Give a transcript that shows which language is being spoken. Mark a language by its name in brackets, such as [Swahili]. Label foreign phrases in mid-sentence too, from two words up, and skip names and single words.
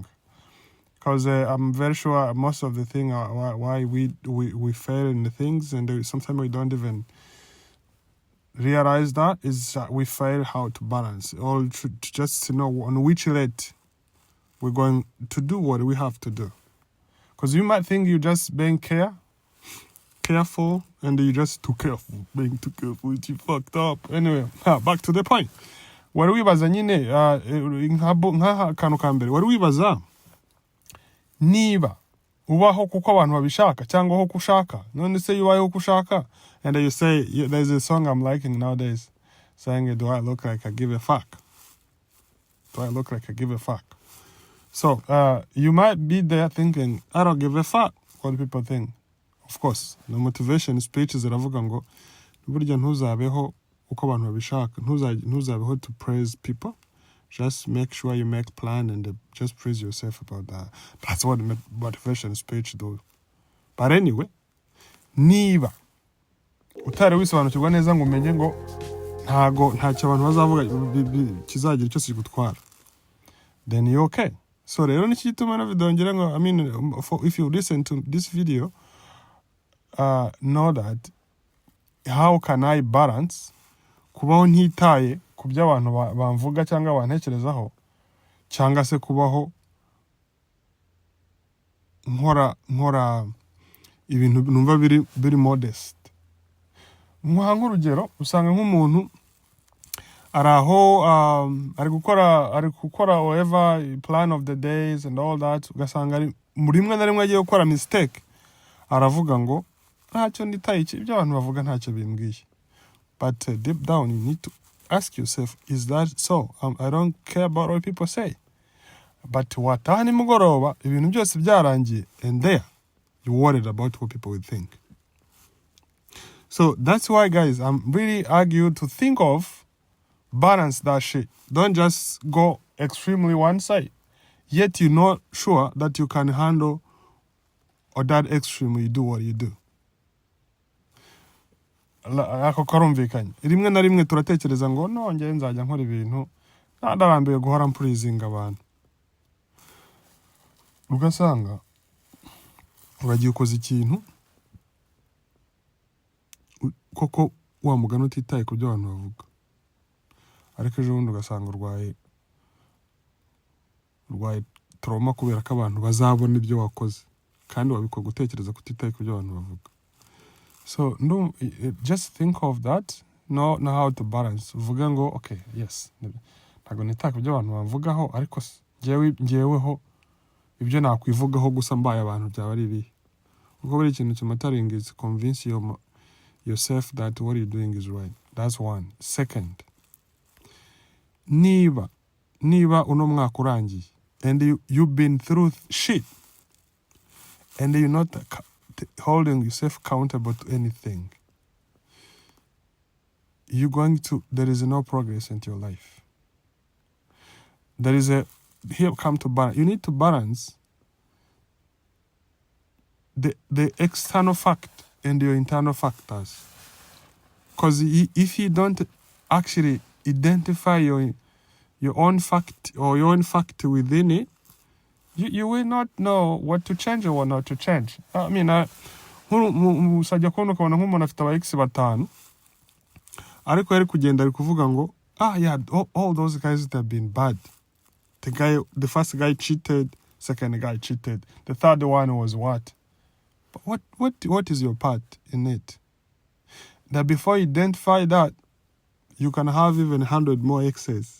[English] Because I'm very sure most of the thing why we fail in the things, and sometimes we don't even realize that, is that we fail how to balance all, to just know on which rate we're going to do what we have to do. Because you might think you're just being careful, and you're just too careful. Being too careful, you fucked up. Anyway, back to the point. [Kinyarwanda] Wari wibaza nyine nka kantu ka mbere, wari wibaza niba ubaho kuko abantu babishaka cyangwa ho kushaka. None se yubaho kushaka, [English] and then you say, there's a song I'm liking nowadays saying, do I look like I give a fuck? Do I look like I give a fuck? So you might be there thinking, I don't give a fuck what people think. Of course, the motivation speech [Kinyarwanda] ziravuga ngo burya ntuzabeho uko abantu babishaka, ntuzabeho [English] to praise people. Just make sure you make plan and just praise yourself about that. That's what motivation speech do. But anyway, [Kinyarwanda] niba utari wisobanukirwa neza ngo umenye ngo ntacyo abantu bazavuga kizagira cyose gutwara, [English] then you're okay. [Kinyarwanda] So rero niki gituma na video ngira ngo, [English] if you listen to this video, know that how can I balance [Kinyarwanda] kubaho ntitaye ku byo abantu bamvuga cyangwa bantekerezaho, cyangwa se kubaho nkora ibintu numva biri modest. Nk'urugero, usanga nk'umuntu araho ari gukora [English] whatever plan of the days and all that, [Kinyarwanda] ugasanga ari muri rimwe na rimwe agiye gukora mistake, aravuga ngo ntacyo nditaye ibyo abantu bavuga ntacyo bimbwiye. [English] But deep down you need to ask yourself, is that so? I don't care about what people say. [Kinyarwanda] But wataha nimugoroba ibintu byose byarangiye, [English] and there you're worried about what people will think. So that's why, guys, I'm really argue to think of balance that shit. Don't just go extremely one side, yet you're not sure that you can handle or that extreme you do what you do. [Kinyarwanda] Ako karumvikanye. Rimwe na rimwe turatekereza ngo no, ngiye nzajya nkora ibintu ndarambiye guhora mpurizinga abantu. Ugasanga uragiye ukoze ikintu koko wa mugano utitaye ku byo abantu bavuga, ariko ejo bundi ugasanga urwaye trauma kubera ko abantu bazabona ibyo wakoze, kandi wabikora gutekereza kutitaye ku byo abantu bavuga. [English] So no, just think of that. Know how to balance. [Kinyarwanda] Uvuga ngo [English] okay, yes, [Kinyarwanda] ntago nitaka ibyo abantu bavugaho, ariko ngeweho ibyo nakwivugaho gusa mbaye abantu byaba ari bihe. Kuko buri kintu kimataringa [English] is convince yourself that what you're doing is right. That's one. Second, [Kinyarwanda] niba uno mwaka urangiye [English] and you've been through shit and you're not holding yourself accountable to anything, there is no progress into your life. Here come to balance. You need to balance the external fact and your internal factors. Because if you don't actually identify your own fact or your own fact within it, you will not know what to change or what not to change. I mean, [Kinyarwanda] musajya kubona ukabona nk'umuntu afite aba ex batanu ariko yari kugenda ari kuvuga ngo [English] yeah, all those guys that have been bad. The first guy cheated, second guy cheated, the third one was what? But what is your part in it? That before you identify that, you can have even 100 more exes.